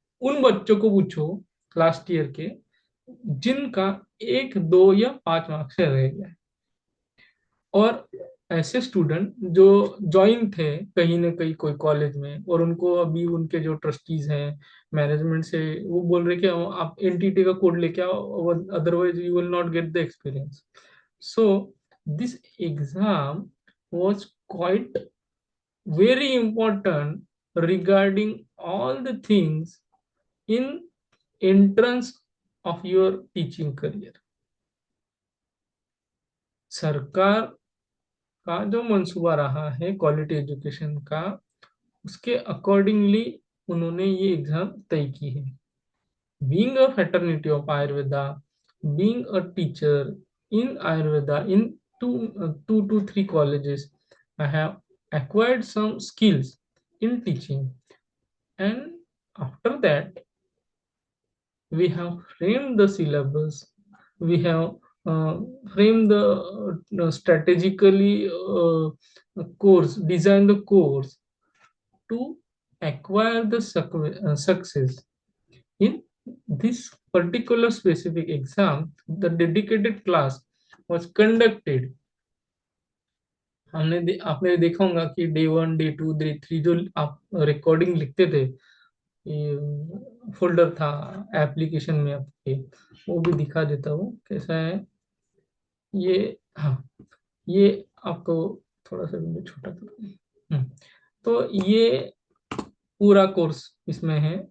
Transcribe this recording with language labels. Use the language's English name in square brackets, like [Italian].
[Hindi] उन बच्चों को पूछो लास्ट ईयर के, जिनका 1 2 या 5 मार्क्स से रह गया, और ऐसे स्टूडेंट जो ज्वाइन थे कहीं ना कहीं कोई कॉलेज में, और उनको अभी उनके जो ट्रस्टीज हैं मैनेजमेंट से वो बोल रहे कि आप एनटीटी का कोड लेके आओ, [English] Otherwise you will not get the experience. So this exam was quite very important regarding all the things in entrance of your teaching career। [Hindi] सरकार का जो मंसूबा रहा है क्वालिटी एजुकेशन का, उसके अकॉर्डिंगली उन्होंने ये एग्जाम तय की है। [English] Being a fraternity of ayurveda, being a teacher in ayurveda in two to three colleges, I have acquired some skills in teaching, and after that we have framed the syllabus, we have framed the strategically course, design the course to acquire the success in this particular specific exam. The dedicated class was conducted। [Hindi] आपने देखा होगा कि day 1 day 2 day 3 जो आप recording लिखते थे, ये folder था एप्लीकेशन में आपके, वो भी दिखा देता हूँ कैसा है ये। हाँ, ये आपको थोड़ा सा भी छोटा कर, तो ये पूरा कोर्स इसमें है।